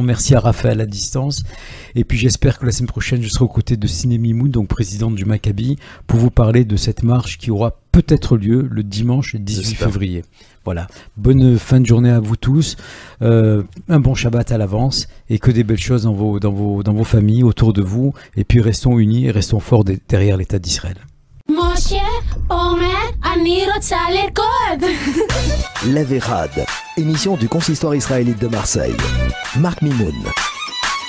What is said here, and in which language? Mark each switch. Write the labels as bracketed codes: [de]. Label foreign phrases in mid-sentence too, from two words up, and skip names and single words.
[fr] Merci à Raphaël à distance. Et puis j'espère que la semaine prochaine, je serai aux côtés de Siné Mimoun, donc présidente du Maccabi, pour vous parler de cette marche qui aura peut-être lieu le dimanche 18 J'espère. février. Voilà. Bonne fin de journée à vous tous. Un bon Shabbat à l'avance et que des belles choses dans vos familles, autour de vous. Et puis restons unis et restons forts derrière l'État d'Israël. [he] משה אומר, אני רוצה לרקוד. [fr] La Vérade, émission du consistoire israélite de Marseille. Marc Mimoun.